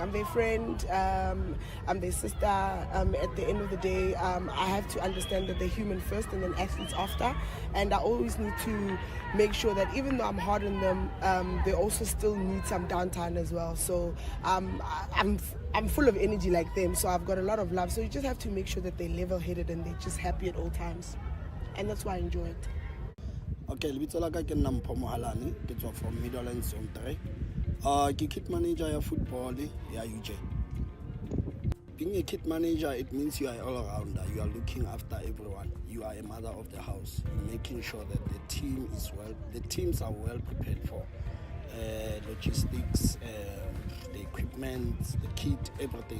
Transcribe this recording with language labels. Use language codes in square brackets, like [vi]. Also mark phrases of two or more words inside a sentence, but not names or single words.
[en] I'm their friend, I'm their sister. At the end of the day, I have to understand that they're human first and then athletes after, and I always need to make sure that even though I'm hard on them, they also still need some downtime as well. So I'm full of energy like them, so I've got a lot of love. So you just have to make sure that they're level-headed and they're just happy at all times, and that's why I enjoy it. [st] Okay, lebitso la ka ke nna Mpho Mohalane, ke tswa from Middleland Zone 3. Ke [en] kit manager [st] ya football ya UJ. [en] Being a kit manager, it means you are all rounder. You are looking after everyone. You are a mother of the house. You're making sure that the teams are well prepared for logistics, the equipment, the kit, everything.